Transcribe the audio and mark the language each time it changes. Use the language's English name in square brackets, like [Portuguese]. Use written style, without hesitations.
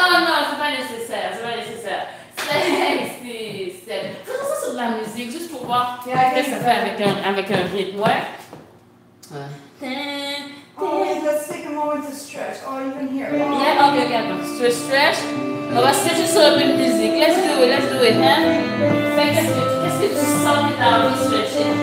[French] Non, c'est pas nécessaire. 5, 6, 7. Faisons ça sur de la musique, juste pour voir qu'est-ce que ça fait avec un rythme, ouais. [English] Oh, wait, let's take a moment to stretch. Oh, you can hear it. Yeah, okay. Stretch. [French] On va stretcher sur un peu de musique. [English] Let's do it, [French] hein? Fait qu'est-ce que tu sens que t'as envie de stretcher?